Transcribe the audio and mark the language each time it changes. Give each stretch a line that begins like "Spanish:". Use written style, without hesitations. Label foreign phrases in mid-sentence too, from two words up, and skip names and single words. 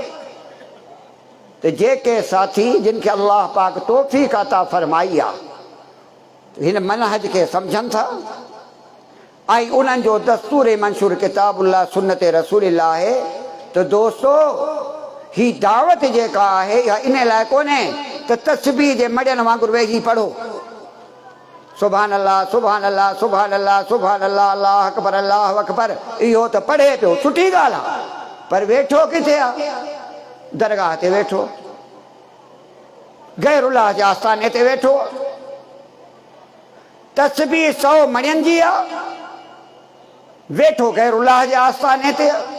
Sindhi: त जेके साथी जिन खे अल्लाह पाक तौफ़ीक़ अता फरमाई आहे, हिन मनहज खे सम्झनि था ऐं उन्हनि जो दस्तूर मंशूर किताबुल्लाह सुन्नत रसूलिल्लाह आहे, त दोस्तो ही दावत जेका आहे इहा इन लाइ कोन्हे त तस्बीह जे मड़ियनि वांगुरु वेही पढ़ो
Arabic: سبحان الله سبحان الله سبحان الله سبحان الله الله أكبر الله أكبر.
Sindhi: इहो त पढ़े पियो, सुठी ॻाल्हि आहे, पर वेठो किथे आहे? दरगाह ते वेठो, गैरुल्लाह जे आस्थाने ते वेठो। तस्बीह 100 मणियनि जी आहे, वेठो गैरुल्लाह जे आस्थाने ते।